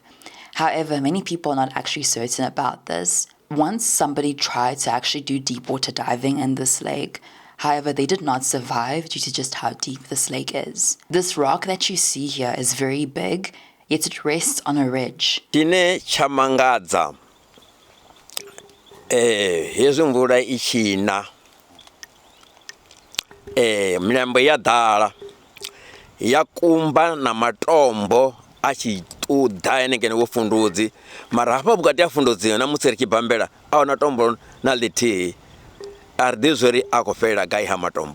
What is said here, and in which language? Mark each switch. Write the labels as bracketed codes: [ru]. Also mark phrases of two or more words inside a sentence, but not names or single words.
[en] However, many people are not actually certain about this. Once somebody tried to actually do deep water diving in this lake, however, they did not survive due to just how deep this lake is. This rock that you see here is very big, yet it rests on a ridge. [ve] Tine chamangadza hezwi mvula i tshina milambo ya ḓala ya kumba na matombo a tshi ṱuḓa henengene wo Fundudzi, mara hafha vhukati ha Fundudzi na musi ri tshi bambela a huna tombo na ḽithihi a ri ḓivhi zwori a khou fhelela gai ha matombo.